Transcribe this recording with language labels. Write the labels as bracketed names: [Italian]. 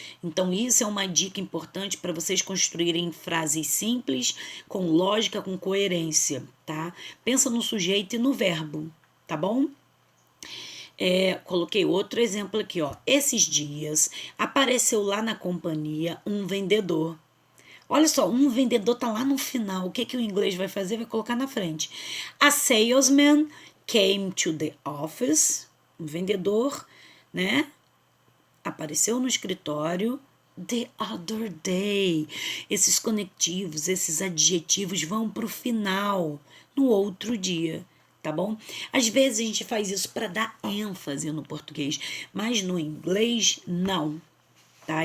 [Portuguese] Então, isso é uma dica importante para vocês construírem frases simples, com lógica, com coerência, tá? Pensa no sujeito e no verbo, tá bom? Coloquei outro exemplo aqui, ó. Esses dias apareceu lá na companhia um vendedor. Olha só, um vendedor tá lá no final. O que que o inglês vai fazer? Vai colocar na frente. [English] A salesman came to the office. [Portuguese] Um vendedor, né? Apareceu no escritório [English] the other day. [Portuguese] Esses conectivos, esses adjetivos vão pro final, no outro dia. Tá bom? Às vezes a gente faz isso para dar ênfase no português, mas no inglês não, tá?